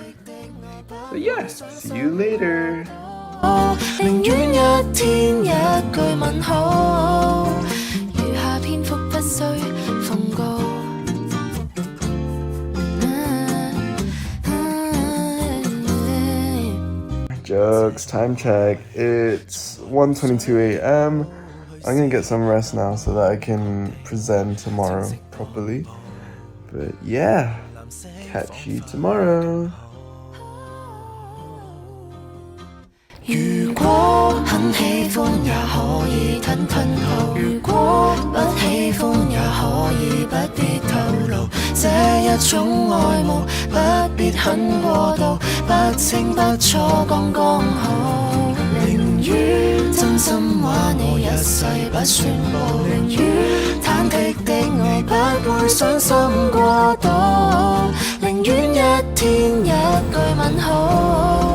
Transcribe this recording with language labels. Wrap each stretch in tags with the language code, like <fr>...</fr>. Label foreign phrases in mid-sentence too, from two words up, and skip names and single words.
<en>So yeah, see you later. Jokes, time check, it's 1:22 a.m. I'm gonna get some rest now so that I can present tomorrow properly. But yeah, catch you tomorrow.</en> <yue>如果很喜歡也可以吞吞吐，如果不喜歡也可以不必透露，這一種愛慕不必很過度，不清不楚剛剛好，寧願真心話你一世不宣佈，寧願忐忑的愛不會傷心過度，寧願一天一句問好。</yue>